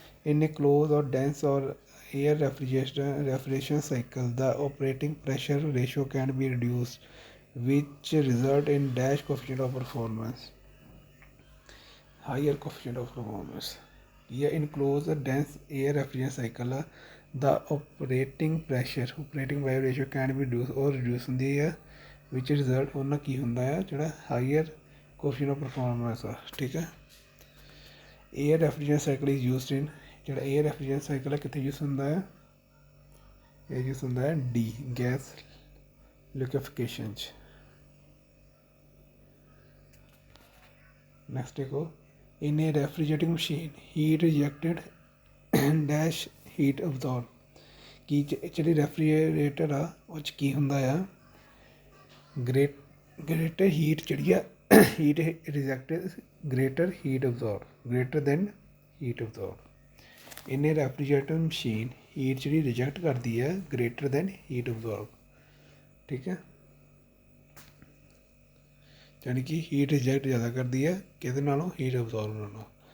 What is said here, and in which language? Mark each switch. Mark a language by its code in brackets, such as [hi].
[en] In a closed or dense or air refrigeration cycle, the operating pressure ratio can be reduced, which result in dash coefficient of performance, higher coefficient of performance। Yeah, in closed or dense air refrigeration cycle, the operating pressure ratio can be reduced or reduced [pa] ਹੁੰਦੀ ਹੈ ਵਿਚ result ਉਹਨਾਂ ਕੀ ਹੁੰਦਾ ਆ ਜਿਹੜਾ higher ਕੋਫੀਸ਼ਨ of performance ਆ, ਠੀਕ ਹੈ। [en] air refrigeration cycle is used in, [pa] ਜਿਹੜਾ ਏਅਰ ਰੈਫਰੀਜਰੇਸ਼ਨ ਸਾਈਕਲ ਹੈ ਕਿੱਥੇ ਯੂਜ਼ ਹੁੰਦਾ ਆ, ਇਹ ਯੂਜ਼ ਹੁੰਦਾ ਹੈ ਡੀ ਗੈਸ ਲਿਕੁਇਫਿਕੇਸ਼ਨ 'ਚ। ਨੈਕਸਟ ਦੇਖੋ, [en] in a refrigerating machine heat rejected dash heat absorb, [pa] ਕੀ ਜਿਹੜੀ ਰੈਫਰੀਜਰੇਟਰ ਆ ਉਹ 'ਚ ਕੀ ਹੁੰਦਾ ਆ, [en] greater heat ਜਿਹੜੀ ਆ heat rejected greater heat absorb greater than heat absorb। in a refrigerator machine heat [pa] ਜਿਹੜੀ ਰਿਜੈਕਟ ਕਰਦੀ ਹੈ [en] greater than heat absorb, [pa] ਠੀਕ ਹੈ। ਯਾਨੀ ਕਿ ਹੀਟ ਰਿਜੈਕਟ ਜ਼ਿਆਦਾ ਕਰਦੀ ਹੈ ਕਿਹਦੇ ਨਾਲੋਂ, ਹੀਟ ਅਬਜ਼ੌਰਬ ਨਾਲੋਂ।